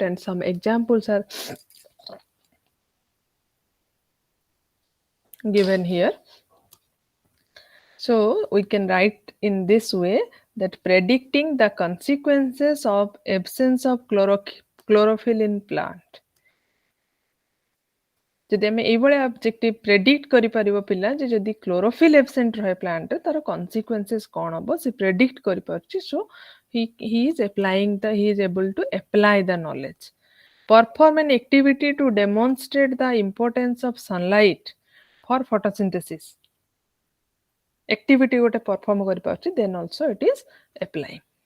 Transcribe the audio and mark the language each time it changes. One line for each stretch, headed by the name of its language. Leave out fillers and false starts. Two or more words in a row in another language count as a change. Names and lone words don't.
English: And some examples are given here. So we can write in this way that predicting the consequences of absence of chlorophyll in plant.
Odia: ଯଦି ଆମେ ଏଇଭଳିଆ
English: objective predict
Odia: କରିପାରିବ ପିଲା ଯେ ଯଦି
English: chlorophyll absent
Odia: ରହେ ପ୍ଲାଣ୍ଟରେ ତାର କନସିକ୍ୱେନ୍ସେସ୍ କ'ଣ ହବ ସେ ପ୍ରେଡିକ୍ଟ କରିପାରୁଛି.
English: ସୋ he is applying he is able to apply the knowledge. Perform an activity to demonstrate the importance of sunlight for photosynthesis. Activity ଗୋଟେ perform କରିପାରୁଛି, then also it is applying.